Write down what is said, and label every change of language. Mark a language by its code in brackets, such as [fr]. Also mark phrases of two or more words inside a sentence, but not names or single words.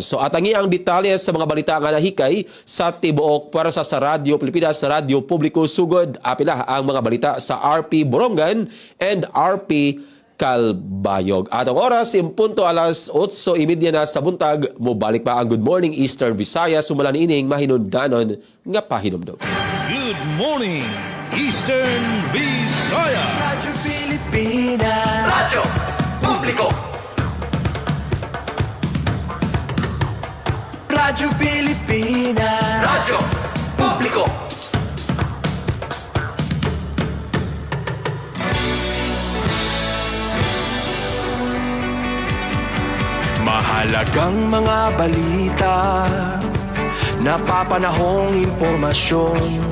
[ceb] So atangi ang detalye sa mga balita nga nahikay sa tibuok para sa Radyo Pilipinas, sa Radyo Publiko Sugod, apila ang mga balita sa RP Borongan and RP Calbayog. Atong oras, impunto alas 8:30 na sa buntag, mubalik pa ang Good Morning Eastern Visayas, sumulan ining mahinundanon nga pahinumdum. [en] Good morning, Eastern Visayas. Radyo Pilipinas. Radyo Publiko. Radyo Pilipinas. Radyo Publiko. [tl] Mahalagang mga balita, napapanahong impormasyon.